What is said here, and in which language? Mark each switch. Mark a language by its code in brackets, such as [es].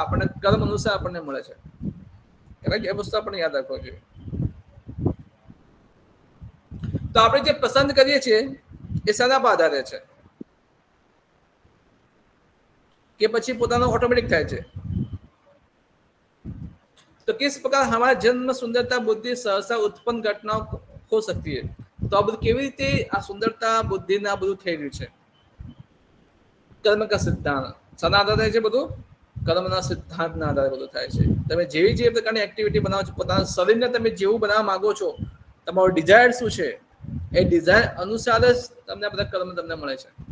[gu] આપણને કર્મ અનુસાર આપણને મળે છે. એ વસ્તુ આપણને યાદ રાખવો જોઈએ. તો આપણે જે પસંદ કરીએ છીએ એ શાના પર આધારે છે કે પછી પોતાનો ઓટોમેટિક થાય છે? [hi] तो किस प्रकार हमारा जन्म सुंदरता बुद्धि सहसा उत्पन्न घटनाओं हो सकती है? [gu] तो આ બધું કેવી રીતે આ સુંદરતા બુદ્ધિ ના બધું થઈ રહ્યું છે? કર્મ કા સિદ્ધાંત શાના આધારે થાય છે? બધું કર્મના સિદ્ધાંતના આધારે બધું થાય છે. તમે જેવી જે પ્રકારની એક્ટિવિટી બનાવો છો, પોતાના શરીરને તમે જેવું બનાવવા માંગો છો, તમારો ડિઝાયર શું છે, એ ડિઝાયર અનુસાર જ તમને બધા કર્મ તમને મળે છે.